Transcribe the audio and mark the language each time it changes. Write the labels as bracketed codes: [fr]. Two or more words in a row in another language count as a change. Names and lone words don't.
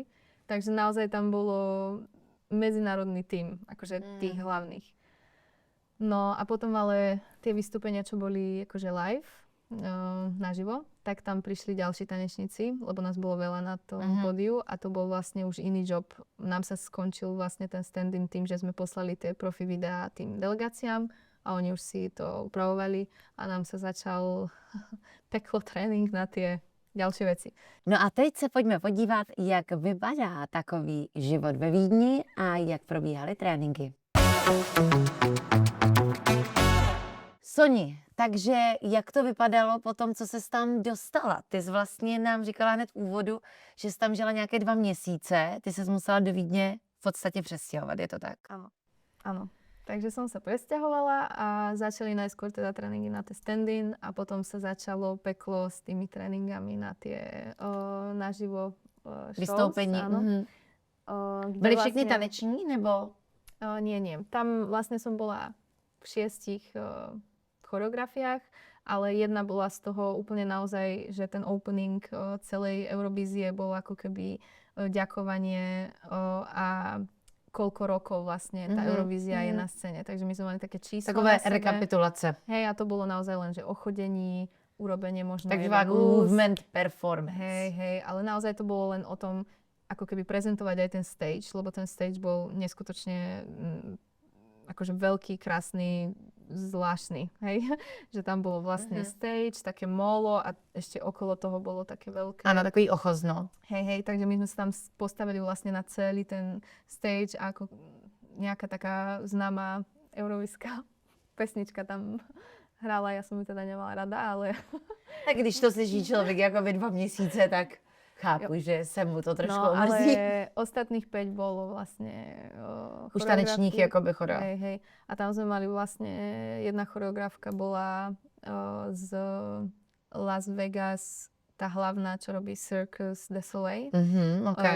[sk] Takže naozaj tam bolo medzinárodný tím, akože tých hlavných. No a potom ale tie vystúpenia, čo boli akože live, naživo, tak tam prišli ďalší tanečníci, lebo nás bolo veľa na tom pódiu a to bol vlastne už iný job. Nám sa skončil vlastne ten stand-in tým, že sme poslali tie profi videá tým delegáciám a oni už si to upravovali a nám sa začal peklo trénink na tie ďalšie veci. [cs] No a teď se pojďme podívat, jak vypadá takový život ve Vídni a jak probíhaly tréninky. Soni, takže jak to vypadalo po tom, co ses tam dostala? Ty jsi vlastně nám říkala hned v úvodu, že jsi tam žila nějaké 2 měsíce, ty ses musela do Vídně v podstatě přestěhovat, je to tak? [sk] Áno. Takže som sa presťahovala a začali najskôr teda tréningy na tie stand-in a potom sa začalo peklo s tými tréningami na tie naživo shows. [cs] Vystoupení. [sk] Áno. kde [cs] Byli všichni [sk] vlastne- [cs] taneční, nebo? [sk] Nie. Tam vlastne som bola v 6 choreografiách, ale jedna bola z toho úplne naozaj, že ten opening celej Eurovízie bol ako keby ďakovanie a koľko rokov vlastne tá Eurovízia je na scéne. Takže my sme mali také čísla [cs] Takové [sk] na sebe. [cs] rekapitulace. [sk] Hej, a to bolo naozaj len, že o chodení, urobenie možno [cs] Takže [sk] jeden luz. [en] movement performance. [sk] Hej, ale naozaj to bolo len o tom, ako keby prezentovať aj ten stage, lebo ten stage bol neskutočne akože veľký, krásny, zvláštny, hej. Že tam bolo vlastne stage, také molo a ešte okolo toho bolo také veľké. [cs] Áno, takový ochozno. [sk] Hej, takže my sme sa tam postavili vlastne na celý ten stage a ako nejaká taká známa eurovíska pesnička tam hrála, ja som ju teda nemala rada, ale... [cs] Tak když to slyší člověk jako 2 měsíce, tak chápu, že se mu to trošku omrzí. [sk] Ale ostatných 5 bolo vlastne [cs] Už tanečních [sk] choreografky. [cs] jakoby choreo. [sk] Hej. A tam sme mali vlastne, jedna choreografka bola z Las Vegas, tá hlavná, čo robí Circus du Soleil. Okay.